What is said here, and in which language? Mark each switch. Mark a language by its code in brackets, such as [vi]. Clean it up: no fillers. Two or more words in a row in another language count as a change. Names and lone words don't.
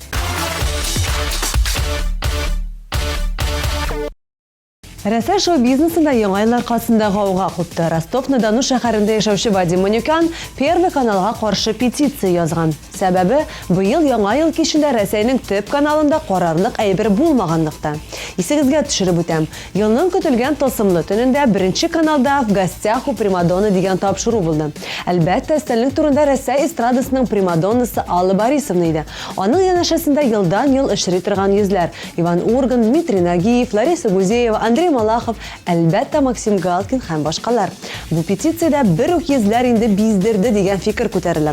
[tt] Рәсәй шоу-бизнесында яңа еллар касында гауга купты. Ростов-на-Дону шәһәрендә яшәүче Вадим Манюкян Первый каналга каршы петиция язган. Сәбәбе, быел яңа ел кичендә Рәсәйнең төп каналында карарлык әйбер булмаганлыкта. Исегезгә төшереп үтәм. Елның көтелгән тылсымлы төнендә беренче каналда «В гостях у Примадонны» дигән тапшыру булды. Әлбәттә, өстәлнең турында Рәсәй эстрадасының примадоннасы Алла Борисовна иде. Аның янәшәсендә елдан-ел эшри торган йөзләр: Иван Ургант, Дмитрий Нагиев, Лариса Гузеева, Андрей Малахов, әлбәттә Максим Галкин һәм башкалар. Бу петициядә бер үк йөзләр инде биздерде дигән фикер күтәрелә.